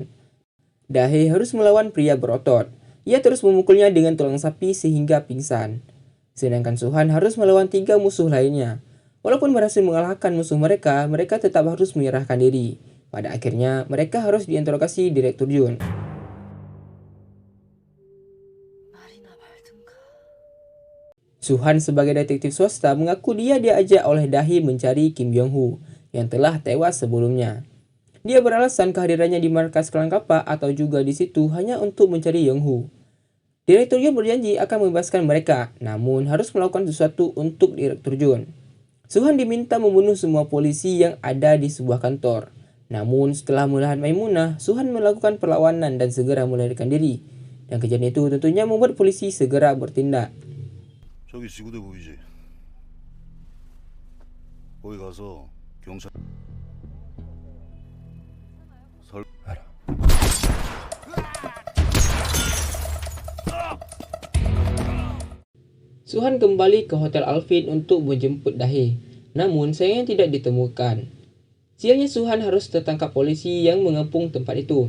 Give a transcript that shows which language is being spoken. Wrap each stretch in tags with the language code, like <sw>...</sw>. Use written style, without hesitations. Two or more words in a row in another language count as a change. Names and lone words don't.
<id>Dahe harus melawan pria berotot. Ia terus memukulnya dengan tulang sapi sehingga pingsan. Sedangkan Suhan harus melawan 3 musuh lainnya. Walaupun berhasil mengalahkan musuh mereka, mereka tetap harus menyerahkan diri. Pada akhirnya, mereka harus diinterogasi Direktur Jun.</id> <ko>말이나 말든가.</ko> <id>Suhan sebagai detektif swasta mengaku dia diajak oleh Dahe mencari Kim Jong-ho yang telah tewas sebelumnya. Dia beralasan kehadirannya di markas klan Kapak atau juga di situ hanya untuk mencari Jong-ho. Direktur Jun berjanji akan membebaskan mereka, namun harus melakukan sesuatu untuk Direktur Jun. Suhan diminta membunuh semua polisi yang ada di sebuah kantor. Namun setelah melihat Maimunah, Suhan melakukan perlawanan dan segera melarikan diri. Dan kejadian itu tentunya membuat polisi segera bertindak.</id> <ko>저기 지구대 보이지? 거기 가서 경찰 알아.</ko> <id>Suhan kembali ke Hotel Alvin untuk menjemput Dahe. Namun sayangnya tidak ditemukan. Sialnya Suhan harus tertangkap polisi yang mengepung tempat itu.</id>